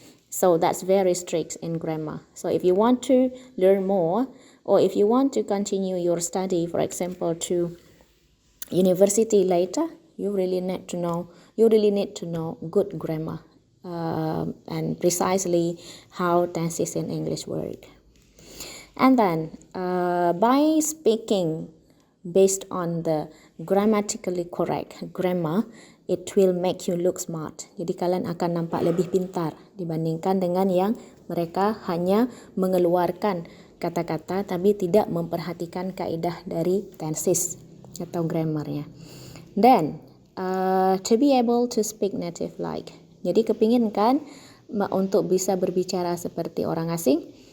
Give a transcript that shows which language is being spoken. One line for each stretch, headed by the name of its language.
English: So that's very strict in grammar. So if you want to learn more or if you want to continue your study, for example, to university later, you really need to know good grammar and precisely how tenses in English work. And then by speaking based on the grammatically correct grammar, it will make you look smart.
Indonesian: Jadi kalian akan nampak lebih pintar dibandingkan dengan yang mereka hanya mengeluarkan kata-kata tapi tidak memperhatikan kaidah dari tenses atau grammarnya.
English: Then to be able to speak native like.
Indonesian: Jadi kepingin kan untuk bisa berbicara seperti orang asing.